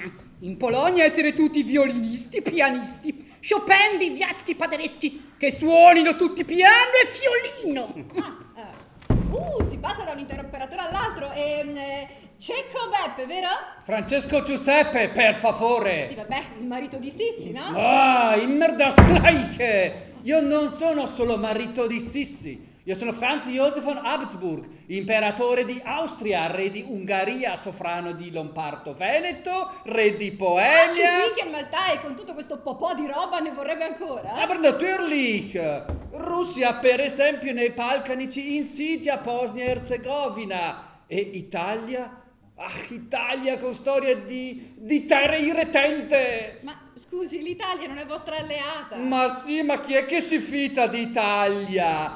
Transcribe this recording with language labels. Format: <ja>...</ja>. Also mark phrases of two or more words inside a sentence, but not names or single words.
<it>In Polonia essere tutti violinisti, pianisti, Chopin, Viviaschi, Paderewski, che suonino tutti piano e violino. Si passa da un interoperatore all'altro Cecco Beppe, vero? Francesco Giuseppe, per favore. Sì, vabbè, il marito di Sissi, no?</it> <de>Ah, immer das Gleiche.</de> <it>Io non sono solo marito di Sissi. Io sono Franz Josef von Habsburg, imperatore di Austria, re di Ungheria, sovrano di Lombardo-Veneto, re di Boemia. Ma stai, con tutto questo popò di roba ne vorrebbe ancora?</it> <de>Aber natürlich!</de> <it>Russia, per esempio, nei Balcanici insidia Bosnia-Herzegovina. E Italia? Italia con storia di terre irretente! Ma scusi, l'Italia non è vostra alleata! Ma sì, ma chi è che si fida d'Italia?</it>